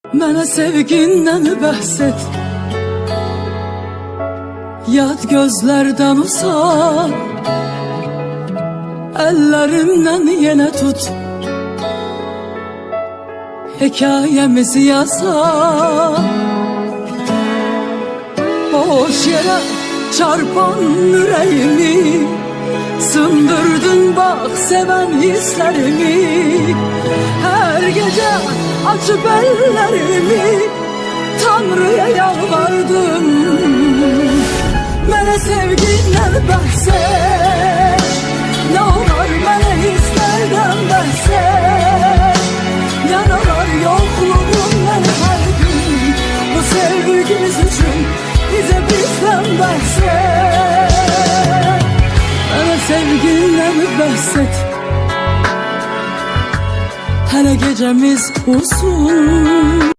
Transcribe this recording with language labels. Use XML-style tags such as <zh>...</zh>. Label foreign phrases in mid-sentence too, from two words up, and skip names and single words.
<az>Mənə sevgindən bəhs et, yad gözlərdən uzaq, əllərimdən yenə tut, hekayemizi yazaq.</az> <tr>Boş yere çarpan yüreğimi sındırdın bak seven hislerimi. Her gece açıp ellerimi Tanrı'ya yalvardım.</tr> <az>Mənə sevgindən bəhs et,</az> <tr>ne olur</tr> <az>mənə hislerden bəhs et.</az> <tr>Yaralar yokluğum beni her gün, bu sevgimiz için bize bizden</tr> <az>bəhs et. Mənə sevgindən bəhs et, hələ gecemiz uzun.</az>